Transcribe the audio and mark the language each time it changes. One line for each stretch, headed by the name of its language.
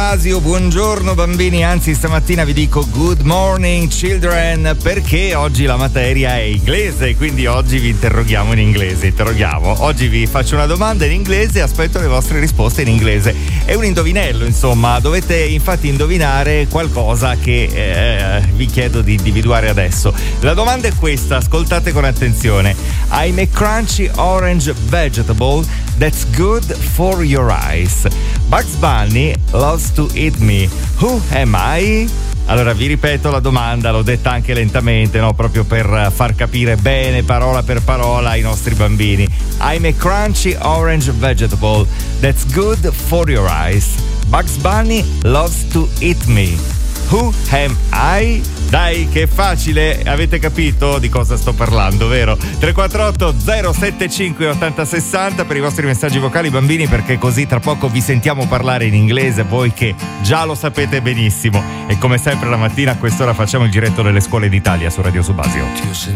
Italian: Blasio, buongiorno bambini, anzi stamattina vi dico
English: good morning children,
Italian: perché oggi la materia è inglese, quindi oggi vi interroghiamo in inglese, oggi vi faccio una domanda in inglese e aspetto le vostre risposte in inglese. È un indovinello, insomma, dovete infatti indovinare qualcosa che vi chiedo di individuare adesso. La domanda è questa, ascoltate con attenzione.
English: I'm a crunchy orange vegetable that's good for your eyes. Bugs Bunny loves to eat me. Who am I?
Italian: Allora vi ripeto la domanda, l'ho detta anche lentamente, no? Proprio per far capire bene parola per parola ai nostri bambini.
English: I'm a crunchy orange vegetable that's good for your eyes. Bugs Bunny loves to eat me. Who am I?
Italian: Dai, che facile, avete capito di cosa sto parlando, vero? 348 075 8060 per i vostri messaggi vocali, bambini, perché così tra poco vi sentiamo parlare in inglese, voi che già lo sapete benissimo. E come sempre la mattina a quest'ora facciamo il giretto delle scuole d'Italia su Radio Subasio.